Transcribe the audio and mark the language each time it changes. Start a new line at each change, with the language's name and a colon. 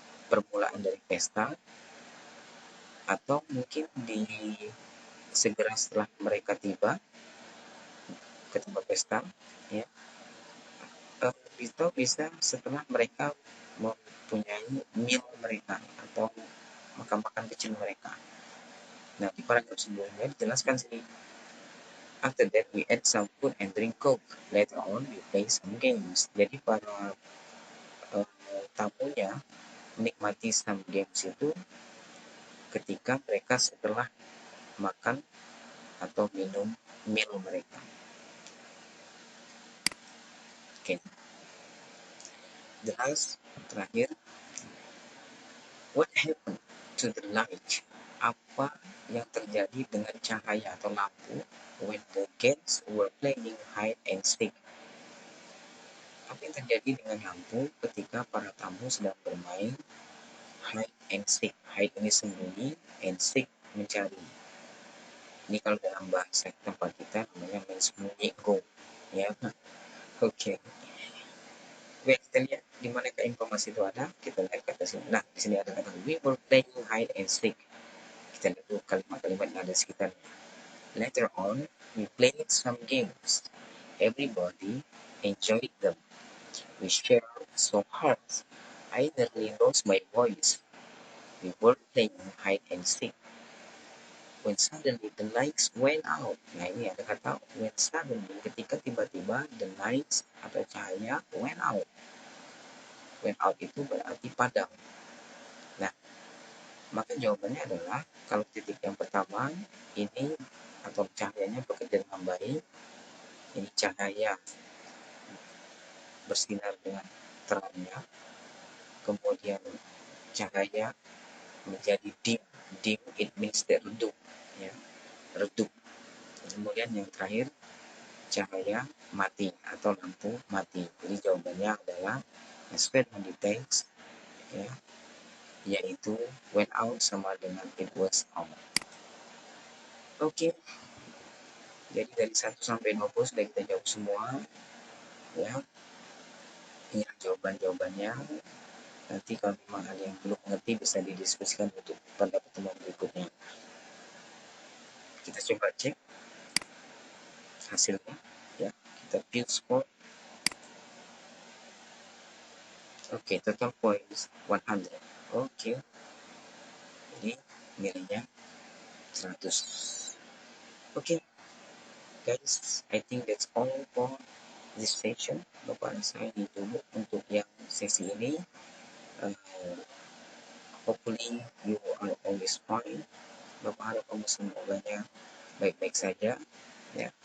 Indonesian: permulaan dari pesta, atau mungkin segera setelah mereka tiba ke tempat pesta, ya, itu bisa setelah mereka mempunyai meal mereka atau makan-makan kecil mereka. Nah, di paragraf sebelumnya dijelaskan sini,
English: after that we add some food and drink coke, later on we play some games.
Indonesian: Jadi para tamunya menikmati
English: some games
Indonesian: itu ketika mereka setelah makan atau minum meal mereka. Oke. Terakhir,
English: what happened to the light?
Indonesian: Apa yang terjadi dengan cahaya atau lampu
English: when the guests were playing hide and seek?
Indonesian: Apa yang terjadi dengan lampu ketika para tamu sedang bermain hide and seek? Hide ini sembunyi, and seek mencari. Ini kalau dalam bahasa tempat kita namanya main sembunyi go, ya. Oke. Oke, kita lihat di mana informasi itu ada. Kita lihat kata sini. Nah, di sini ada kata
English: we were playing hide and seek.
Indonesian: Kita lihat dulu kalimat-kalimat yang ada sekitarnya.
English: Later on, we played some games. Everybody enjoyed them. We shared some hearts. I nearly lost my voice. We were playing hide and seek. When suddenly the lights went out.
Indonesian: Nah, ini ada kata
English: when suddenly,
Indonesian: ketika tiba-tiba
English: the lights
Indonesian: atau cahaya
English: went out. Went out
Indonesian: itu berarti padam. Nah, maka jawabannya adalah kalau titik yang pertama ini atau cahayanya bekerja dengan baik, ini cahaya bersinar dengan terangnya, kemudian cahaya menjadi dim.
English: Dim it means that
Indonesian: redup, ya, redup. Kemudian yang terakhir cahaya mati atau lampu mati. Jadi jawabannya adalah as statement di teks, ya, yaitu went out sama dengan
English: it was out.
Indonesian: Oke. Jadi dari 1 sampai 20 sudah kita jawab semua, ya. Ini jawaban-jawabannya. Nanti kalau memang ada yang belum mengerti bisa didiskusikan untuk pada pertemuan berikutnya. Kita coba cek hasilnya, ya. Kita view score. Oke, total points 100. Oke. Jadi nilainya 100. Oke.
English: Guys, I think that's all for this session.
Indonesian: Bapak saya dulu untuk yang sesi ini.
English: Hopefully you are always fine.
Indonesian: Bapak harap kamu semuanya baik-baik saja, ya.